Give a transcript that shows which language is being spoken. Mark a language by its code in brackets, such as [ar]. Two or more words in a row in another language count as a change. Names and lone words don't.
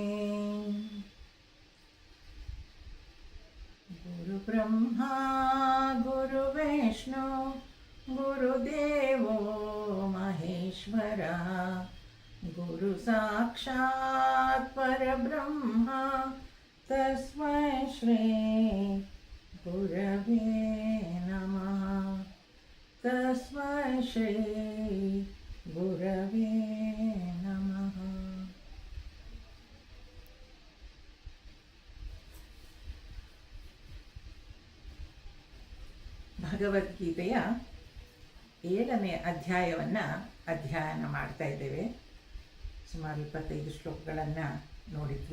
[sa] गुरुब्रह्मा गुरुविष्णु गुरुदेवो महेश्वरः गुरुसाक्षात् परब्रह्म तस्मै श्री गुरवे नमः। तस्मै श्री गुरवे नमः। [kn] ಭಗವದ್ಗೀತೆಯ 7ನೇ ಅಧ್ಯಾಯವನ್ನು ಅಧ್ಯಯನ ಮಾಡ್ತಾ ಇದ್ದೇವೆ. ಸುಮಾರು 25 ಶ್ಲೋಕಗಳನ್ನು ನೋಡಿದ್ವಿ.